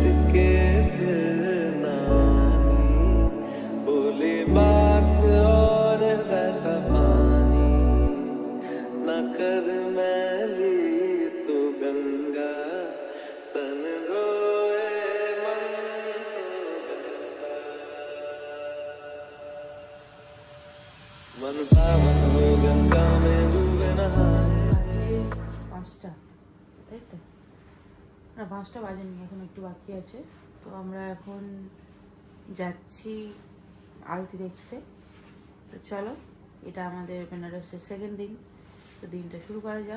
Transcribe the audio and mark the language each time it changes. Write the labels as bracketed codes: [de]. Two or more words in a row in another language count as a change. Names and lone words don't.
[hi] के फिर नानी, बोली बात और बहता पानी, न कर मैली तू गंगा, तन धोए मन तो गंगा, मन पावन हो गंगा में डूबे नहाए। [bn] 5টা, তাই তো না 5টা বাজেনি, এখন একটু বাকি আছে। তো আমরা এখন যাচ্ছি আরতি দেখতে। তো চলো, এটা আমাদের বেনারসের সেকেন্ড দিন। তো দিনটা শুরু করা যাক।